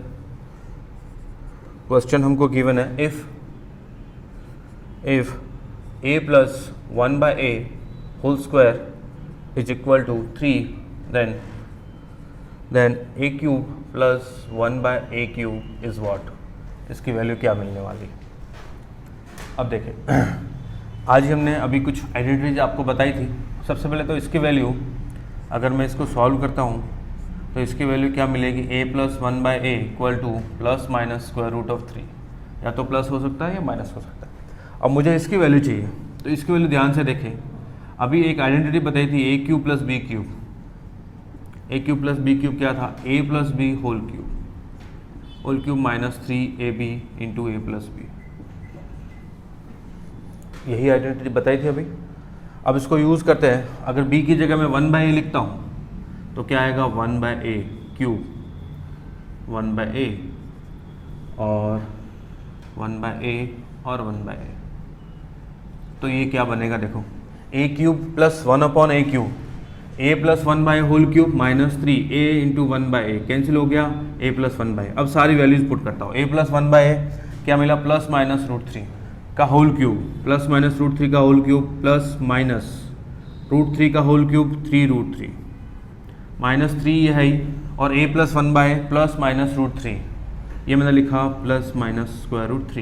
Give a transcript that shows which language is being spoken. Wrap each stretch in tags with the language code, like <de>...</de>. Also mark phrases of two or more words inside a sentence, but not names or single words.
<en>क्वेश्चन</en> <hi>हमको गिवन है</hi> <en>if a + 1/a whole square is equal to 3, then a³ + 1/a³ is what.</en> <hi>इसकी वैल्यू क्या मिलने वाली है। अब देखिए आज ही हमने अभी कुछ आइडेंटिटीज आपको बताई थी। सबसे पहले तो इसकी वैल्यू अगर मैं इसको सॉल्व करता हूँ तो इसकी वैल्यू क्या मिलेगी, a + 1/a ± √3। या तो प्लस हो सकता है या माइनस हो सकता है। अब मुझे इसकी वैल्यू चाहिए, तो इसकी वैल्यू ध्यान से देखें। अभी एक आइडेंटिटी बताई थी a³ + b³। a³ + b³ क्या था, a + b</hi> <en>whole cube</en> <hi>-3ab × a + b। यही आइडेंटिटी बताई थी अभी। अब इसको यूज़ करते हैं। अगर b की जगह मैं 1/a लिखता हूँ तो क्या आएगा, 1/a³ 1/a और 1/a और 1/a। तो ये क्या बनेगा, देखो a³ + 1/a³, a + 1/a</hi> <en>whole cube</en> <hi>-3a × 1/a कैंसिल हो गया, a + 1/a। अब सारी वैल्यूज पुट करता हूँ। a + 1/a क्या मिला, ±√3 का</hi> <en>whole cube,</en> <hi>±√3 का</hi> <en>whole cube</en> <hi>±√3 का</hi> <en>whole cube</en> <hi>3√3 -3 ये है ही, और a + 1/a ±√3 ये मैंने लिखा ±√3।</hi>